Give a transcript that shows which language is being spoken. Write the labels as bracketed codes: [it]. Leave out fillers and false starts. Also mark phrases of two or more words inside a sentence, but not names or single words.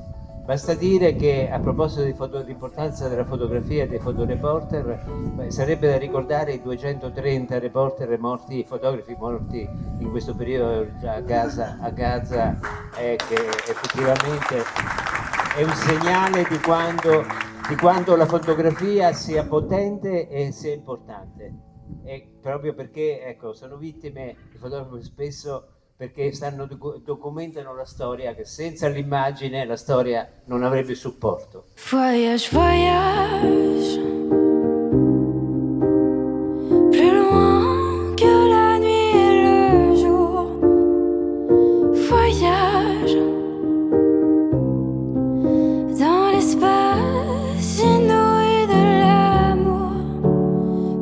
[it] Basta dire che a proposito dell'importanza della fotografia e dei fotoreporter, sarebbe da ricordare i 230 reporter morti, fotografi morti in questo periodo a Gaza, che effettivamente è un segnale di quando la fotografia sia potente e sia importante. E proprio perché, ecco, sono vittime i fotografi spesso perché documentano la storia, che senza l'immagine la storia non avrebbe supporto. [fr] Voyage, voyage, plus loin que la nuit et le jour. Voyage dans l'espace inouï de l'amour.